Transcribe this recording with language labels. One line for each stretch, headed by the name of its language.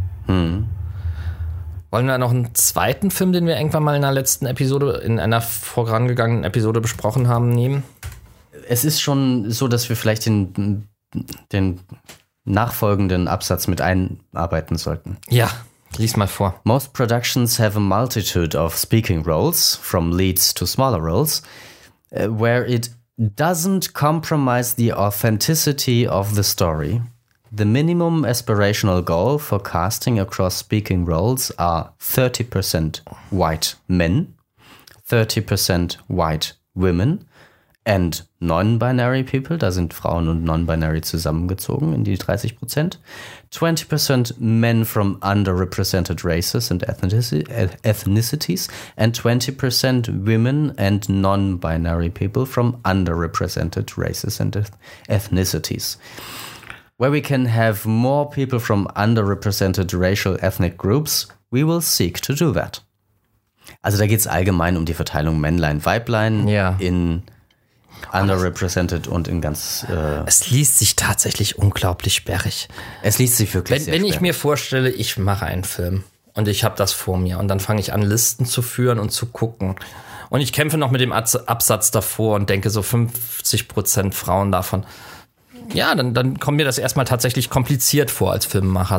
German: Hm. Wollen wir noch einen zweiten Film, den wir irgendwann mal in der letzten Episode, in einer vorangegangenen Episode besprochen haben, nehmen? Es ist schon so, dass wir vielleicht den nachfolgenden Absatz mit einarbeiten sollten. Ja. Lies mal vor.
English: Most productions have a multitude of speaking roles, from leads to smaller roles, where it doesn't compromise the authenticity of the story. The minimum aspirational goal for casting across speaking roles are 30% white men, 30% white women and non-binary people.
German: Da sind Frauen und non-binary zusammengezogen in die 30%.
English: 20% men from underrepresented races and ethnicities and 20% women and non-binary people from underrepresented races and ethnicities. Where we can have more people from underrepresented racial ethnic groups, we will seek to do that.
German: Also da geht's allgemein um die Verteilung Männlein-Weiblein in underrepresented und in ganz... Es liest sich tatsächlich unglaublich sperrig. Es liest sich wirklich sehr sperrig. Wenn ich mir vorstelle, ich mache einen Film und ich habe das vor mir und dann fange ich an, Listen zu führen und zu gucken und ich kämpfe noch mit dem Absatz davor und denke so 50% Frauen davon, ja, dann kommt mir das erstmal tatsächlich kompliziert vor als Filmmacher.